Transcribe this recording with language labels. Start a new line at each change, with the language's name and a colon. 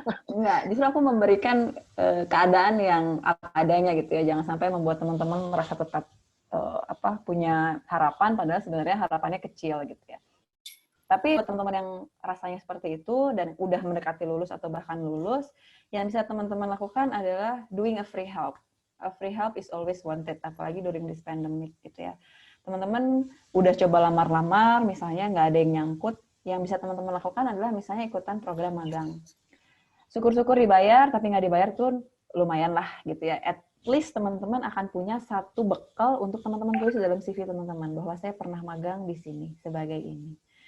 Indonesian: Enggak, justru aku memberikan keadaan yang apa adanya gitu ya. Jangan sampai membuat teman-teman merasa tetap punya harapan, padahal sebenarnya harapannya kecil gitu ya. Tapi buat teman-teman yang rasanya seperti itu dan udah mendekati lulus atau bahkan lulus, yang bisa teman-teman lakukan adalah
English: doing a free help. A free help is always wanted,
Indonesian: apalagi
English: during this pandemic gitu ya.
Indonesian: Teman-teman udah coba lamar-lamar, misalnya nggak ada yang nyangkut, yang bisa teman-teman lakukan adalah misalnya ikutan program magang. Syukur-syukur dibayar, tapi nggak dibayar tuh lumayan lah gitu ya.
English: At least
Indonesian: teman-teman akan punya satu bekal untuk teman-teman tulis dalam CV teman-teman, bahwa saya pernah magang di sini sebagai ini.